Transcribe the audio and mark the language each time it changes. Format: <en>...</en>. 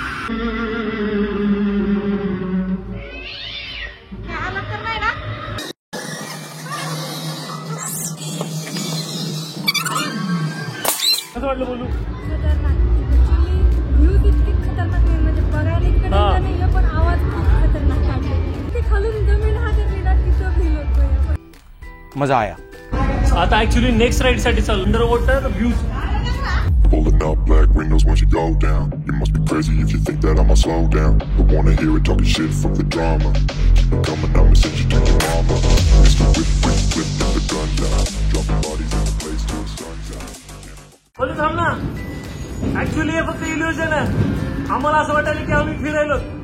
<mr>कसं वाटलं बोलू? खतरनाक. व्ह्यूज इतकी खतरनाक नाही, म्हणजे बघायला इतकं नाही, पण आवाज खूप खतरनाक काढले. ते खालून जमीन हातात येणार तिथं फील होतोय.</mr> <hi>मजा आया.</hi> <mr>आता ऍक्च्युली नेक्स्ट राईड साठी चालू.</mr> <en>Under water views. Pulling up black windows once you go down. You must be crazy if you think that I'ma slow down. I wanna hear it talking shit, fuck the drama. Keep it coming, I'ma send you to your mama. Mr. Whip, whip, whip, get the guns out. Dropping bodies in the place till the sun's out.</en> <mr>बोलू थांब ना. Actually हे फक्त illusion आहे. आम्हाला असं वाटायला की आम्ही फिरायलो.</mr>